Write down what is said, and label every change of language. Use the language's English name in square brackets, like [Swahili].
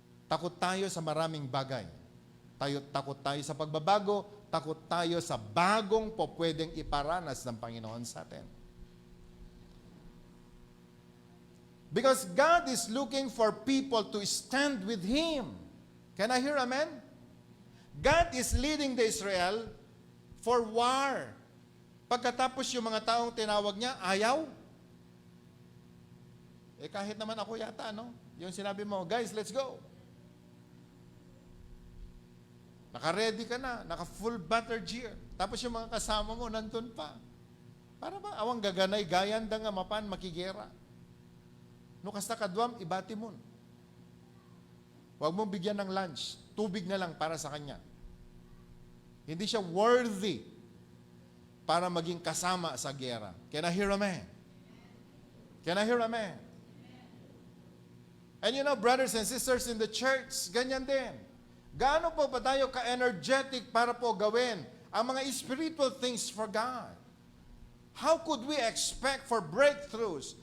[Filipino] Takot tayo sa maraming bagay. Takot tayo sa pagbabago, takot tayo sa bagong po pwedeng iparanas ng Panginoon sa atin. [English] Because God is looking for people to stand with Him. Can I hear amen? God is leading the Israel for war. [Filipino] Pagkatapos yung mga taong tinawag niya, ayaw. Kahit naman ako yata, no? Yung sinabi mo, [English] guys, let's go. [Filipino] Naka-ready ka na, naka-full battle gear. Tapos yung mga kasama mo, nandun pa. [Iloko] Para ba, awang gaganay, gayan da nga mapan, makigera. No kasta kadwam, ibati mo. [Filipino] Huwag mong bigyan ng lunch. Tubig na lang para sa kanya. Hindi siya worthy para maging kasama sa gera. [English] Can I hear amen? Can I hear amen? And you know, brothers and sisters in the church, [Filipino] ganyan din. Gaano po ba tayo ka-energetic para po gawin ang mga [English] spiritual things for God? How could we expect for breakthroughs?